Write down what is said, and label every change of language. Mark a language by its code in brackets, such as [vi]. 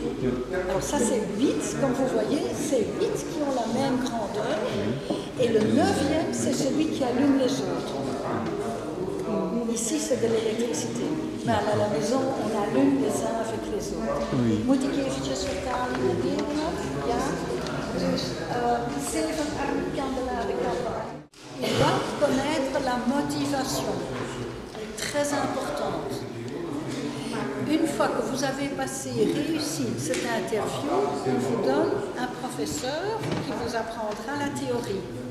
[fr] Alors ça c'est 8, comme vous voyez, c'est 8 qui ont la même grandeur. Et le 9e, c'est celui qui allume les autres. Ici, c'est de l'électricité. [nl] Maar [fr] à la maison, on allume les uns avec les autres. [nl] Moet ik eventjes vertalen in het Nederlands? Ja. Dus 7 kandelaren kandelaar. [fr] Il doit connaître la motivation. Très importante. Une fois que vous avez réussi cette interview, on vous donne un professeur qui vous apprendra la théorie.